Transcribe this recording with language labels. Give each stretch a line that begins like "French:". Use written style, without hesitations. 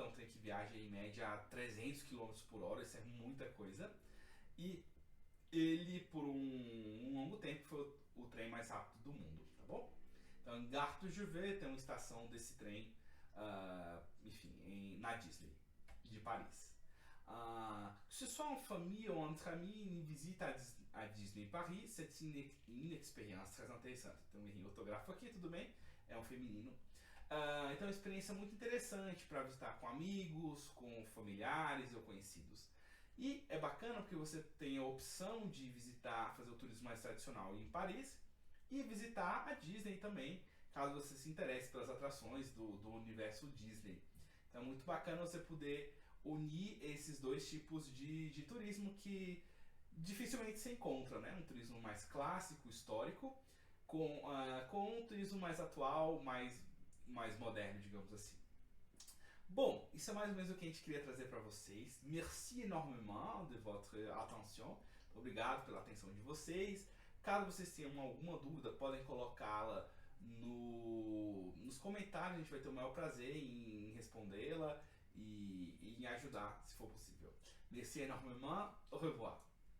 Portuguese: É um trem que viaja em média a 300 quilômetros por hora, isso é muita coisa. E ele, por um longo tempo, foi o trem mais rápido do mundo, tá bom? Então, em Gare du Nord tem uma estação desse trem, enfim, na Disney de Paris.
French: Que ce soit en famille ou entre amis, une visite à Disney Paris, c'est une expérience très intéressante.
Portuguese: Tem um errinho ortográfico aqui, tudo bem? É um feminino. Então é uma experiência muito interessante para visitar com amigos, com familiares ou conhecidos. E é bacana porque você tem a opção de visitar, fazer o turismo mais tradicional em Paris e visitar a Disney também, caso você se interesse pelas atrações do universo Disney. Então é muito bacana você poder unir esses dois tipos de turismo que dificilmente se encontra, né? Um turismo mais clássico, histórico, com um turismo mais atual, mais moderno, digamos assim. Bom, isso é mais ou menos o que a gente queria trazer para vocês.
French: Merci énormément de votre attention.
Portuguese: Obrigado pela atenção de vocês. Caso vocês tenham alguma dúvida, podem colocá-la nos comentários. A gente vai ter o maior prazer em respondê-la e em ajudar, se for possível.
French: Merci énormément. Au revoir.